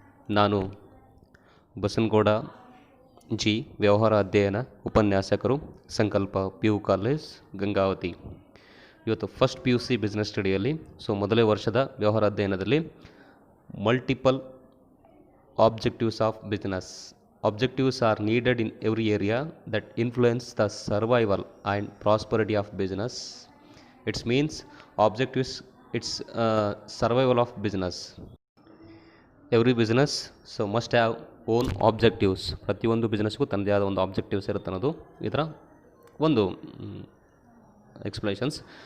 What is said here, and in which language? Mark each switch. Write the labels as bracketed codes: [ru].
[kn] ನಾನು ಬಸನಗೌಡ ಜಿ, ವ್ಯವಹಾರ ಅಧ್ಯಯನ ಉಪನ್ಯಾಸಕರು, ಸಂಕಲ್ಪ PU ಕಾಲೇಜ್ ಗಂಗಾವತಿ. ಇವತ್ತು ಫಸ್ಟ್ PUC ಬಿಸ್ನೆಸ್ ಸ್ಟಡಿಯಲ್ಲಿ ಮೊದಲನೇ ವರ್ಷದ ವ್ಯವಹಾರ ಅಧ್ಯಯನದಲ್ಲಿ multiple objectives of business. [en] Objectives are needed in every area that influence the survival and prosperity of business. It means objectives, it's survival of business. Every business must have own objectives. [kn] ಪ್ರತಿಯೊಂದು ಬಿಸ್ನೆಸ್ಗೂ ತನ್ನದೇ ಆದ ಒಂದು objectives ಇರುತ್ತೆ ಅನ್ನೋದು ಇದರ ಒಂದು explanations.